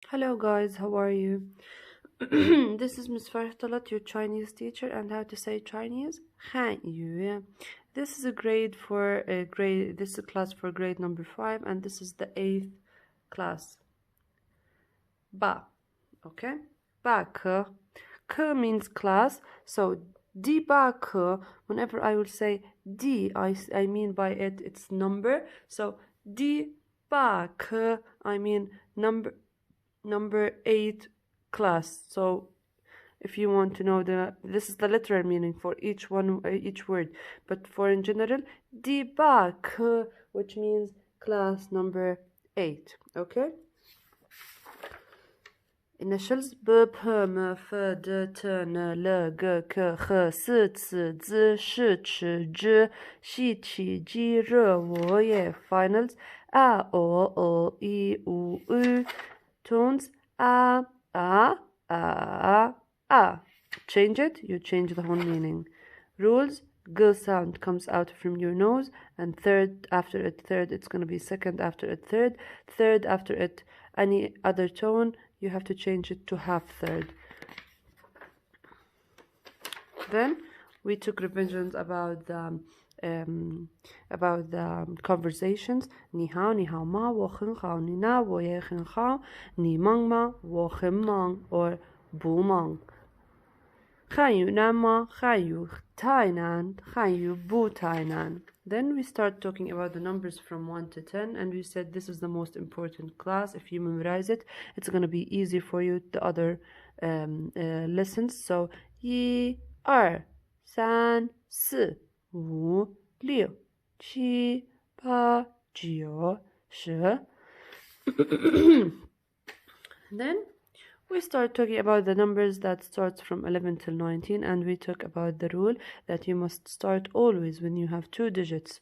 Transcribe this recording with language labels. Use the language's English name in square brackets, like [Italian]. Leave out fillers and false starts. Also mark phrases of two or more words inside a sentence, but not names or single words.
[English] Hello guys, how are you? This is Miss Fartalat, your Chinese teacher, and how to say Chinese? [Chinese] 汉语. [English] This is a grade for a grade. This is a class for grade number 5, and this is the 8th class. Ba, okay? [Chinese] 八课. [English] Ke means class, so [Chinese] 第八课. [English] Whenever I will say di, I mean by it it's number. So [Chinese] 第八课, [English] I mean number 8 class. So if you want to know this is the literal meaning for each word, but for in general, [Chinese] 第八, [English] which means class number 8. Okay. Initials b p m f d t n l g k h s c z sh ch j xi qi ji re wo ye. Finals a o i u u. Tones a a. Change it, you change the whole meaning. Rules: g sound comes out from your nose, and third after it, third it's going to be second after it, third after it, any other tone you have to change it to half third. Then we took revisions about the conversations. [Chinese] 你好，你好吗？我很好。你呢？我也很好。你忙吗？我很忙 or 不忙。汉语难吗？汉语太难。汉语不太难。 [English] Then we start talking about the numbers from 1 to 10, and we said this is the most important class. If you memorize it, it's going to be easy for you the other lessons. So 1、2、3、4、5、6、7、8、9、10。Then we start talking about the numbers that starts from 11 till 19, and we talk about the rule that you must start always when you have 2 digits.